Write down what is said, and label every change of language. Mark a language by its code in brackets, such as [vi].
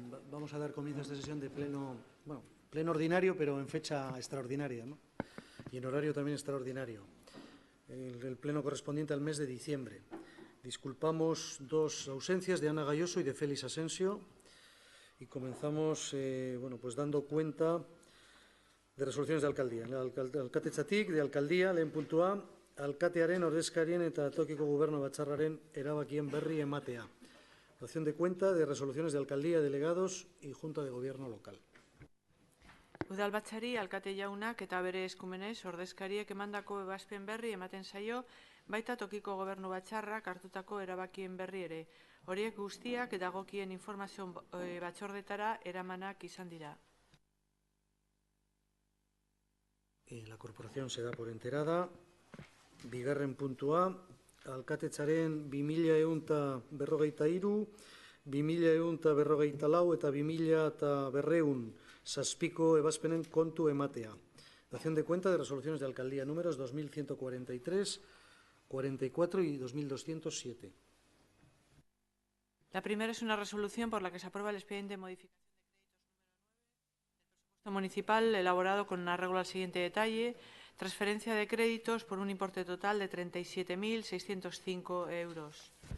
[es] Vamos a dar comienzo a esta sesión de pleno ordinario, pero en fecha extraordinaria, ¿no? Y en horario también extraordinario. El pleno correspondiente al mes de diciembre. Disculpamos dos ausencias de Ana Gayoso y de Félix Asensio y comenzamos pues dando cuenta de resoluciones de alcaldía. [eu] Alkatetzatik [es] de alcaldía, [eu] lehen puntua, alkatearen ordezkarien eta tokiko gobernu batzarraren erabakien berri ematea. [es] Dación de cuenta de resoluciones de alcaldía, delegados y Junta de Gobierno local. [eu] Udalbatzari alkate jaunak eta bere eskumenez ordezkariek emandako ebazpen berri ematen zaio, baita tokiko gobernu batzarrak hartutako erabakien berri ere. Horiek guztiak dagokien informazio batzordetara eramanak izan dira. [es] La corporación se da por enterada. [eu] Bigarren puntua, alkatetzaren 2153, 2154 eta 2200 zazpiko ebazpenen kontu ematea. [es] Dación de cuenta de resoluciones de alcaldía números 2143, 44 y 2207. La primera es una resolución por la que se aprueba el expediente de modificación de créditos municipal elaborado con un arreglo al siguiente detalle: transferencia de créditos por un importe total de 37.605 euros.